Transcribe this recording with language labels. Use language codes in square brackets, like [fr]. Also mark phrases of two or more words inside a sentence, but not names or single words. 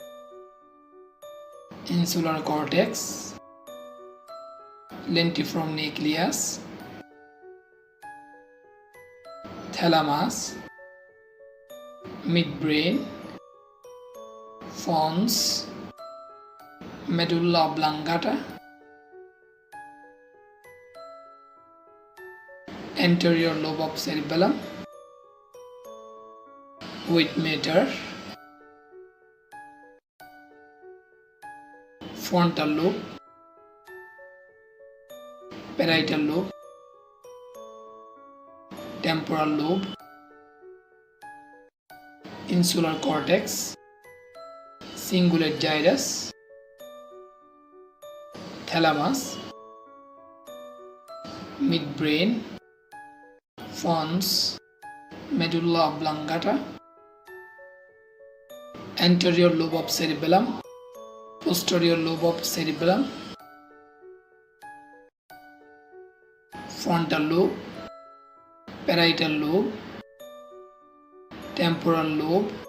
[en] insular cortex, lentiform nucleus, thalamus, midbrain, pons, medulla oblongata, anterior lobe of cerebellum with mater, frontal lobe, parietal lobe, temporal lobe, insular cortex, cingulate gyrus, thalamus, midbrain, pons, medulla oblongata, anterior lobe of cerebellum, posterior lobe of cerebellum, frontal lobe, parietal lobe, temporal lobe,